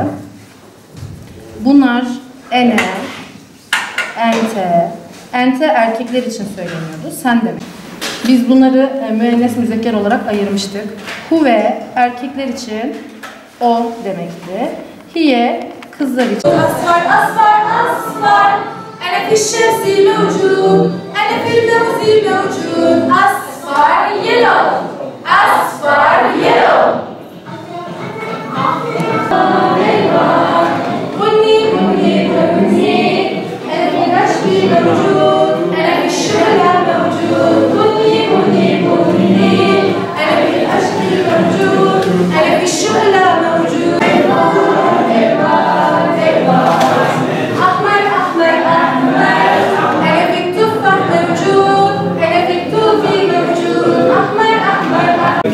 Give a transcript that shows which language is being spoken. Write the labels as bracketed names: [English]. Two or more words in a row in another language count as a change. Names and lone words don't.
[Turkish] Bunlar [Arabic] أنا، أنت. [Turkish] Ente erkekler için söyleniyordu. Sen demek. Biz bunları müennes müzekker olarak ayırmıştık. Huve erkekler için o demekti. Hiye kızlar için. [Arabic] أصفر، أصفر، أصفر. أنا في الشمس موجود. أنا في الموضع موجود. Asfar, [English] yellow. Asfar, yellow. [Arabic] بني بني بني أنا في الكشف موجود أنا في الشعلة موجود بني بني بني أنا في الكشف موجود أنا في الشعلة موجود أحمر أحمر أحمر أنا في التفاح موجود أنا في التوفي موجود أحمر أحمر أحمر